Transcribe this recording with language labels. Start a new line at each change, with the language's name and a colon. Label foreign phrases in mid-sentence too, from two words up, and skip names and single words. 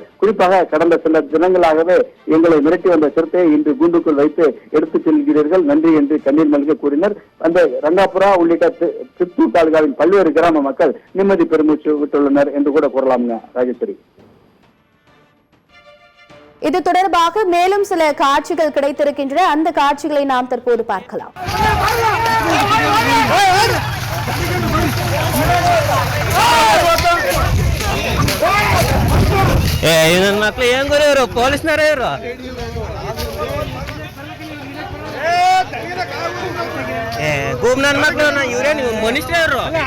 Tamil: குறிப்பாக கடந்த சில தினங்களாகவே எங்களை மிரட்டி வந்த சிறுத்தையை இன்று கூண்டுக்குள் வைத்து எடுத்துச் செல்கிறீர்கள், நன்றி என்று கண்ணீர் மல்க கூறினர். அந்த ரங்காபுரா உள்ளிட்ட சித்தூர் தாலுகாவின் பல்வேறு கிராம மக்கள் நிம்மதி பெருமூச்சு விட்டுள்ளனர் என்று கூட கூறலாம்ங்க ராஜேஸ்வரி. இது தொடர்பாக மேலும் சில காட்சிகள் கிடைத்திருக்கின்றன. அந்த காட்சிகளை நாம் தற்போது பார்க்கலாம்.
Kannada: ಮಕ್ಳು ಏನ್ ಗುರು ಇವರು ಪೊಲೀಸ್ನವರೇ ಇವರು ಗೂಬ್ ನನ್ನ ಮಕ್ಳು ಇವರೇ ನೀವು ಮನುಷ್ಯರೇ ಇವರು